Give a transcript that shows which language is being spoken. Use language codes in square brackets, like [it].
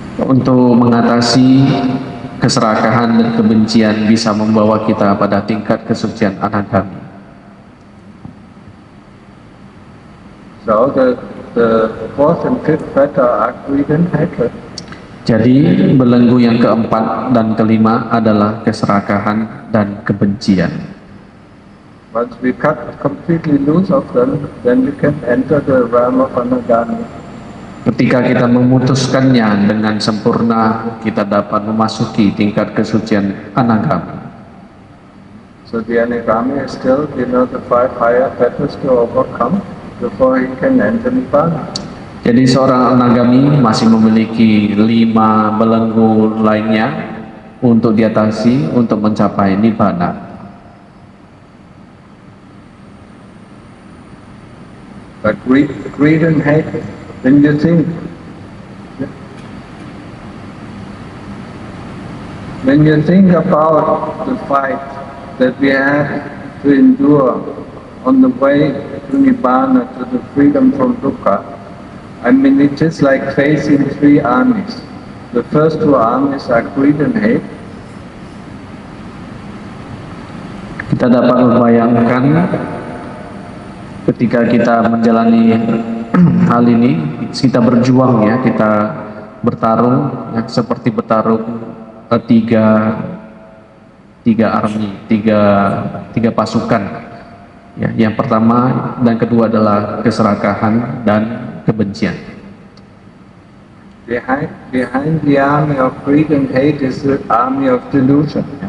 [id] untuk mengatasi keserakahan dan kebencian bisa membawa kita pada tingkat kesucian anagami. [en] So the fourth and fifth fetter are greed and hatred. [id] Jadi belenggu yang keempat dan kelima adalah keserakahan dan kebencian. [en] Once we cut completely loose of them, then we can enter the realm of anagami. [id] Ketika kita memutuskannya dengan sempurna, kita dapat memasuki tingkat kesucian anagami. [en] So the anagami is still, the 5 higher fetters to overcome before he can enter Nibbana. [id] Jadi seorang anagami masih memiliki 5 belenggu lainnya untuk diatasi untuk mencapai Nibbana. [en] But greed and hatred, when you think about the fight that we have to endure on the way to Nibbana, to the freedom from dukkha, I mean, it is like facing 3 armies. The first 2 armies are greed and hate. [id] Kita dapat membayangkan ketika kita menjalani hal ini, kita berjuang ya, kita bertarung ya, seperti bertarung tiga army, tiga pasukan ya. Yang pertama dan kedua adalah keserakahan dan kebencian. [en] Behind the army of greed and hate is the army of delusion.